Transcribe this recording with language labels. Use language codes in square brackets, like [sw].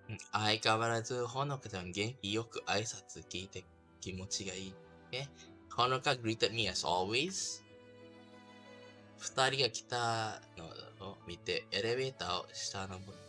[ja] 相変わらずほのかちゃん元気よく挨拶聞いて気持ちがいい。 [en] Okay? ほのか greeted me as always. [ja] 二人が来たのを見てエレベーターを下登る。